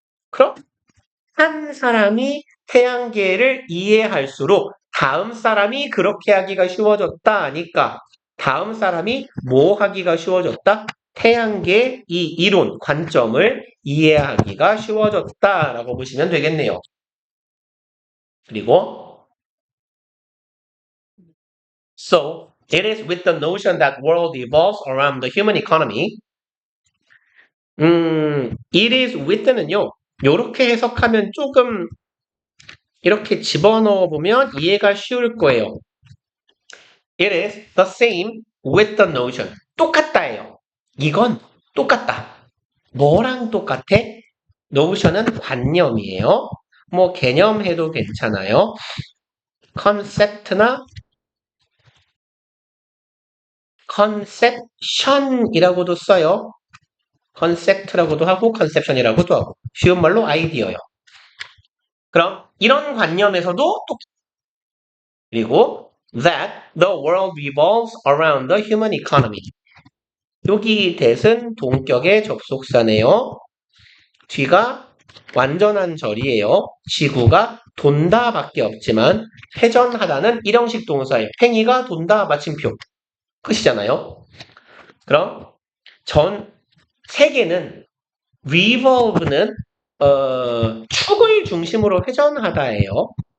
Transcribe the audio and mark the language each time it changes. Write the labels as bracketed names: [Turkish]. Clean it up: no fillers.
[Korean] 그럼 한 사람이 태양계를 이해할수록 다음 사람이 그렇게 하기가 쉬워졌다 하니까 다음 사람이 뭐 하기가 쉬워졌다? 태양계 이 이론, 관점을 이해하기가 쉬워졌다라고 보시면 되겠네요. 그리고 [English] So, it is with the notion that world evolves around the human economy. It is with는요. [Korean] 이렇게 해석하면 조금 이렇게 집어넣어 보면 이해가 쉬울 거예요. [English] It is the same with the notion. [Korean] 똑같다예요. 이건 똑같다. 뭐랑 똑같아? notion은 관념이에요. 뭐 개념해도 괜찮아요. 컨셉트나 컨셉션이라고도 써요. 컨셉트라고도 하고 컨셉션이라고도 하고 쉬운 말로 아이디어요. 그럼 이런 관념에서도 또 그리고 [English] that the world revolves around the human economy. [Korean] 여기 that은 동격의 접속사네요. 뒤가 완전한 절이에요. 지구가 돈다 밖에 없지만 회전하다는 일형식 동사의 행위가 돈다 마침표 끝이잖아요. 그럼 세계는 revolve는 축을 중심으로 회전하다예요.